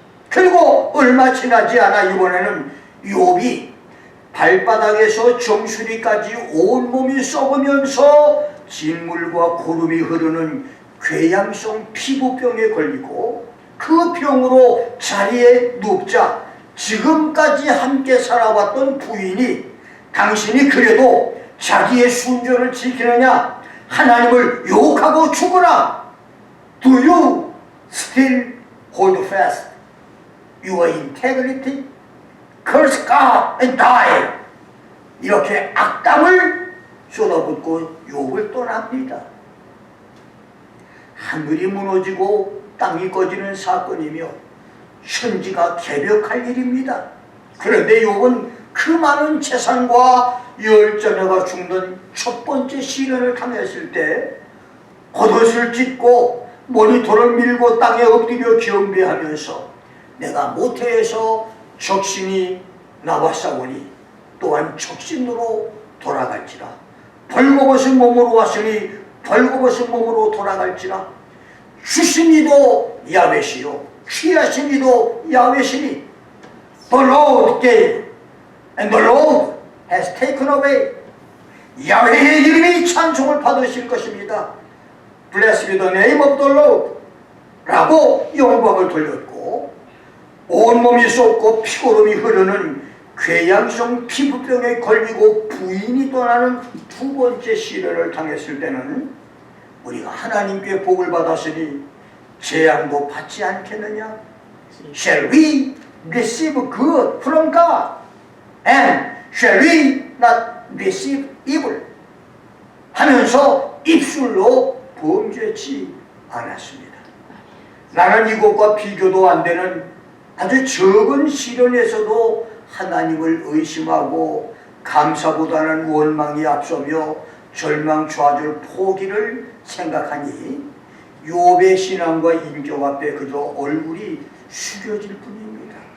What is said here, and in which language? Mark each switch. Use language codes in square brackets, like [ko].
[ko] 그리고 얼마 지나지 않아 이번에는 욥이 발바닥에서 정수리까지 온몸이 썩으면서 진물과 고름이 흐르는 궤양성 피부병에 걸리고 그 병으로 자리에 눕자 지금까지 함께 살아왔던 부인이 당신이 그래도 자기의 순전을 지키느냐 하나님을 욕하고 죽으라. [en] Do you still hold fast your integrity? Curse God and die. [ko] 이렇게 악담을 쏟아붓고 욥을 떠납니다. 하늘이 무너지고 땅이 꺼지는 사건이며 천지가 개벽할 일입니다. 그런데 욥은 그 많은 재산과 10자녀가 죽는 첫 번째 시련을 당했을 때 겉옷을 찢고 머리털을 밀고 땅에 엎드려 경배하면서 내가 모태에서 적신이 나왔사오니 또한 적신으로 돌아갈지라. 벌거벗은 몸으로 왔으니 벌거벗은 몸으로 돌아갈지라. 주신 이도 야훼시요 취하신 이도 야훼시니 [en] The Lord gave and the Lord has taken away. [ko] 야훼의 이름이 찬송을 받으실 것입니다. [en] Blessed be the name of the Lord [ko] 라고 영광을 돌렸고 온몸이 쏟고 피고름이 흐르는 궤양성 피부병에 걸리고 부인이 떠나는 두 번째 시련을 당했을 때는 우리가 하나님께 복을 받았으니 재앙도 받지 않겠느냐? [en] Shall we receive good from God? And shall we not receive evil? [ko] 하면서 입술로 범죄치 않았습니다. 나는 이것과 비교도 안 되는 아주 적은 시련에서도 하나님을 의심하고 감사보다는 원망이 앞서며 절망, 좌절, 포기를 생각하니 욥의 신앙과 인격 앞에 그저 얼굴이 숙여질 뿐입니다.